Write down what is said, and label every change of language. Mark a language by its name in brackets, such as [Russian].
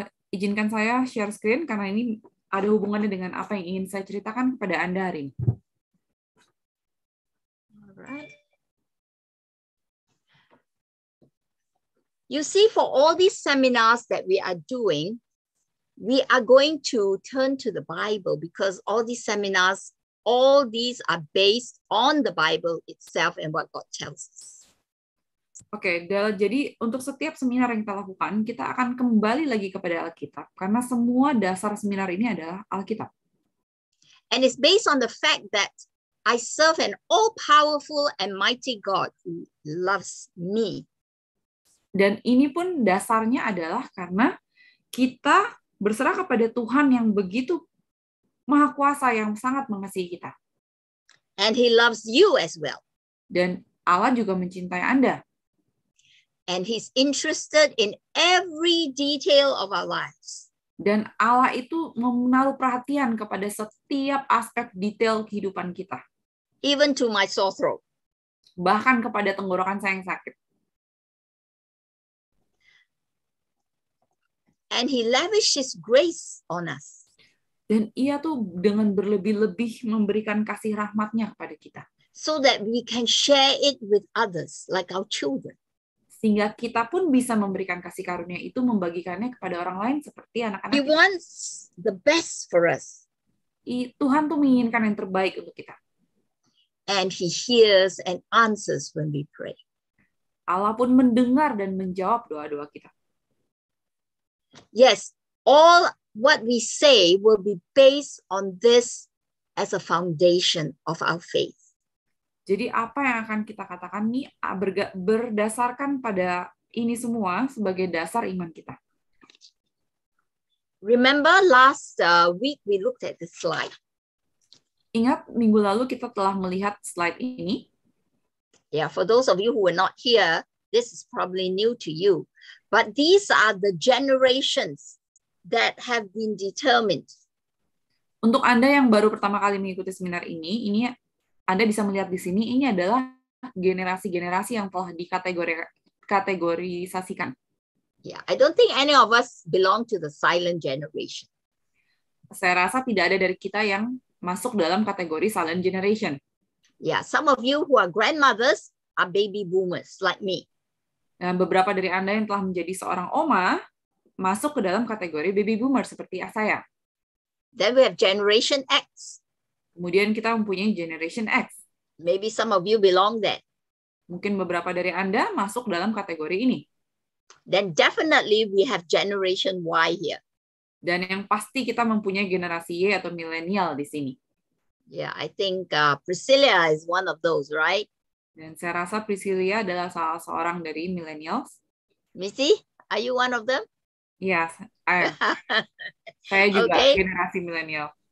[Indonesian] Izinkan saya [English] share screen [Indonesian] karena ini ada hubungannya dengan apa yang ingin saya ceritakan kepada Anda hari ini. [English] Alright. You see, for all these seminars that we are doing, we are going to turn to the Bible because all these seminars, all these are based on the Bible itself and what God tells us. [Indonesian] Oke, jadi untuk setiap seminar yang kita lakukan, kita akan kembali lagi kepada Alkitab karena semua dasar seminar ini adalah Alkitab. [English] And it's based on the fact that I serve an all-powerful and mighty God who loves me. [Indonesian] Dan ini pun dasarnya adalah karena kita berserah kepada Tuhan yang begitu maha kuasa, yang sangat mengasihi kita. [English] And he loves you as well. [Indonesian] Dan Allah juga mencintai Anda. [English] And he's interested in every detail of our lives. [Indonesian] Dan Allah itu menaruh perhatian kepada setiap aspek detail kehidupan kita. [English] Even to my sore throat. [Indonesian] Bahkan kepada tenggorokan saya yang sakit. [English] And he lavished his grace on us. [Indonesian] Dan ia tuh dengan berlebih-lebih memberikan kasih rahmatnya kepada kita. [English] So that we can share it with others, like our children. [Indonesian] Sehingga kita pun bisa memberikan kasih karunia itu, membagikannya kepada orang lain seperti anak-anak [English] He [Indonesian] kita. [English] wants the best for us. [Indonesian] Tuhan tuh menginginkan yang terbaik untuk kita. [English] And he hears and answers when we pray. [Indonesian] Allah pun mendengar dan menjawab doa-doa kita. [English] Yes, all what we say will be based on this as a foundation of our faith. [Indonesian] Jadi apa yang akan kita katakan ini berdasarkan pada ini semua sebagai dasar iman kita. [English] Remember last week we looked at the slide. [Indonesian] Ingat minggu lalu kita telah melihat slide ini. [English] Yeah, for those of you who were not here, this is probably new to you. But these are the generations that have been determined. [Indonesian] Untuk Anda yang baru pertama kali mengikuti seminar ini Anda bisa melihat di sini, ini adalah generasi-generasi yang telah dikategorisasikan. [English] Yeah, I don't think any of us belong to the silent generation. [Indonesian] Saya rasa tidak ada dari kita yang masuk dalam kategori silent generation. [English] Yeah, some of you who are grandmothers are baby boomers like me. [Indonesian] Dan beberapa dari Anda yang telah menjadi seorang oma masuk ke dalam kategori baby boomer seperti saya. [English] Then we have Generation X. [Indonesian] Kemudian kita mempunyai Generation X. [English] Maybe some of you belong there. [Indonesian] Mungkin beberapa dari Anda masuk dalam kategori ini. [English] Then definitely we have Generation Y here. [Indonesian] Dan yang pasti kita mempunyai generasi Y atau milenial di sini. [English] Yeah, I think Priscilla is one of those, right? [Indonesian] Dan saya rasa Priscilla adalah salah seorang dari millennials. [English] Missy, are you one of them? [Indonesian] Yes, saya juga generasi milenial.